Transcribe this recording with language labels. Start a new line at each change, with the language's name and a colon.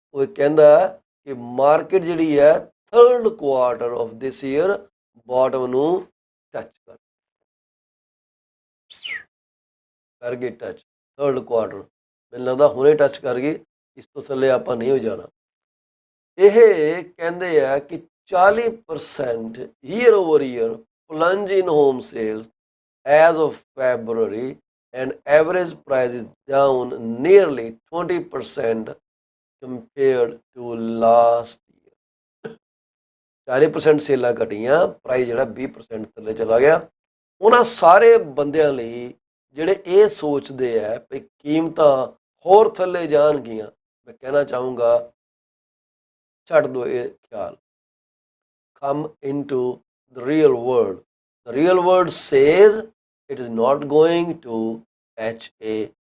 Punjabi: ਉਹ ਕਹਿੰਦਾ ਕਿ ਮਾਰਕੀਟ ਜਿਹੜੀ ਹੈ 3rd
English: quarter of this year
Punjabi: bottom ਨੂੰ ਟੱਚ ਕਰ ਗਈ, ਟੱਚ 3rd ਕੁਆਰਟਰ, ਮੈਨੂੰ ਲੱਗਦਾ ਹੁਣੇ ਟੱਚ ਕਰ ਗਈ, ਇਸ ਤੋਂ ਥੱਲੇ ਆਪਾਂ ਨਹੀਂ ਹੋ ਜਾਣਾ। ਇਹ ਕਹਿੰਦੇ ਆ ਕਿ
English: 40% year over year plunge in home sales as of February, and average price is down nearly 20% compared to last year।
Punjabi: 40% ਸੇਲਾਂ ਘਟੀਆਂ, price ਜਿਹੜਾ 20% ਥੱਲੇ ਚਲਾ ਗਿਆ। ਉਹਨਾਂ ਸਾਰੇ ਬੰਦਿਆਂ ਲਈ ਜਿਹੜੇ ਇਹ ਸੋਚਦੇ ਆ ਵੀ ਕੀਮਤਾਂ ਹੋਰ ਥੱਲੇ ਜਾਣਗੀਆਂ, ਮੈਂ ਕਹਿਣਾ ਚਾਹੂੰਗਾ ਛੱਡ ਦਿਓ ਇਹ ਖਿਆਲ।
English: come into the real world. The real world says it is not going to HAPPEN।